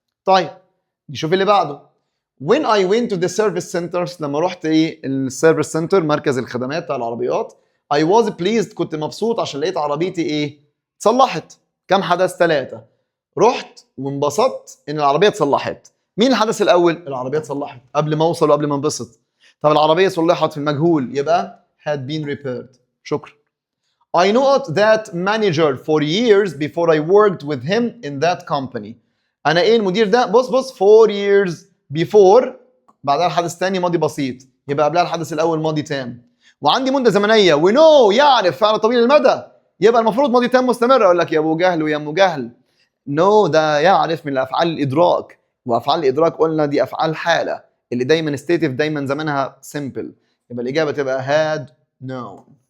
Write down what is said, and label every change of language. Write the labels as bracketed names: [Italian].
[Arabic] طيب نشوف اللي بعده. [English] when I went to the service centers، [Arabic] لما رحت السيرفيس سنتر مركز الخدمات بتاع العربيات، [English] I was pleased [Arabic] كنت مبسوط عشان لقيت عربيتي اتصلحت. كم حدث؟ 3. رحت وانبسطت ان العربيه اتصلحت. مين الحدث الاول؟ العربيه اتصلحت قبل ما اوصل وقبل ما انبسط. طب العربيه صلحت في المجهول يبقى [English] had been repaired. [Arabic] شكرا. [English] I know that manager for years before I worked with him in that company. [Arabic] انا المدير ده؟ بص [English] 4 years before [Arabic] بعدها الحدث الثاني ماضي بسيط، يبقى قبلها الحدث الاول ماضي تام. وعندي مده زمنيه ونو يعرف فعل طويل المدى، يبقى المفروض ماضي تام مستمر. اقول لك يا ابو جهل ويا ام جهل، نو ده يعرف من افعال الادراك، وافعال الادراك قلنا دي افعال حاله اللي دايما ستيتيف، دايما زمانها سمبل، يبقى الاجابه تبقى [English] had known.